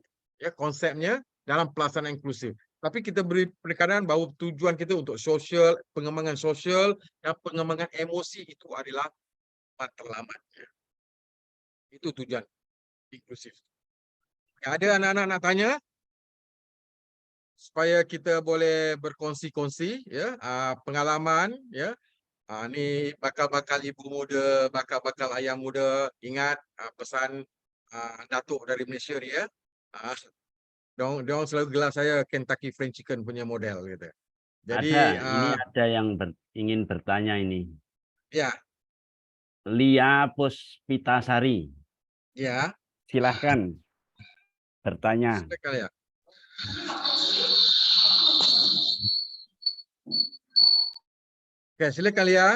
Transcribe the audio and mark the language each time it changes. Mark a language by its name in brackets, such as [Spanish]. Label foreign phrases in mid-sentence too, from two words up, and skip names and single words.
[Malay] Ya, konsepnya dalam pelaksanaan inklusif. Tapi kita beri penekanan bahawa tujuan kita untuk sosial, pengembangan sosial dan pengembangan emosi itu adalah matlamat. Itu tujuan inklusif. Ada anak-anak nak tanya? Supaya kita boleh berkongsi-kongsi ya, pengalaman ya. Ni bakal-bakal ibu muda, bakal-bakal ayah muda, ingat pesan Datuk dari Malaysia ni ya. Diorang selalu gelar saya Kentucky Fried Chicken punya model gitu. Jadi ini ada yang ingin bertanya ini. Ya. Lia Puspitasari. Ya. [Indonesian] Silahkan bertanya. Silakan ya. Oke, silakan Lia.